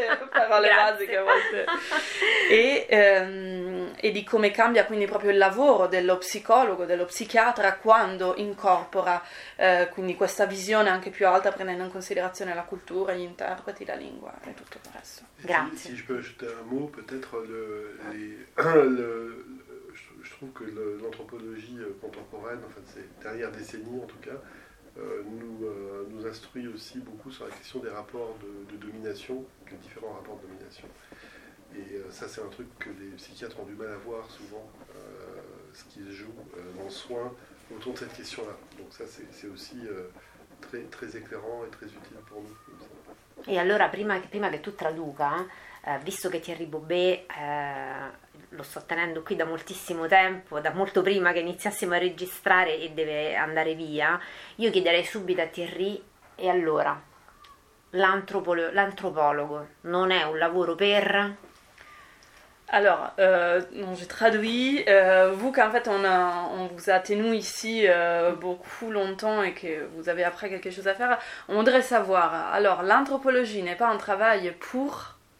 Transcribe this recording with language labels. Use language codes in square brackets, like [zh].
[it] Parole grazie, basiche a volte. E di come cambia quindi proprio il lavoro dello psicologo, dello psichiatra, quando incorpora quindi questa visione anche più alta, prendendo in considerazione la cultura, gli interpreti, la lingua e tutto il resto. Grazie. Se posso aggiungere un [fr] mot, peut-être je trouve que l'anthropologie contemporaine, enfin ces dernières décennies en tout cas, nous instruit aussi beaucoup sur la question des rapports de domination, des différents rapports de domination. Et ça, c'est un truc que les psychiatres ont du mal à voir souvent, ce qui se joue dans le soin autour de cette question-là. Donc ça, c'est aussi très, très éclairant et très utile pour nous. [it] Et alors, prima que tu traduca, visto che Thierry Bobet, lo sto tenendo qui da moltissimo tempo, da molto prima che iniziassimo a registrare e deve andare via, io chiederei subito a Thierry, e allora, l'antropologo non è un lavoro per... [fr] Alors, j'ai traduit, vous qu'en fait on vous a tenu ici beaucoup longtemps et que vous avez après quelque chose à faire, on voudrait savoir, alors l'anthropologie n'est pas un travail pour...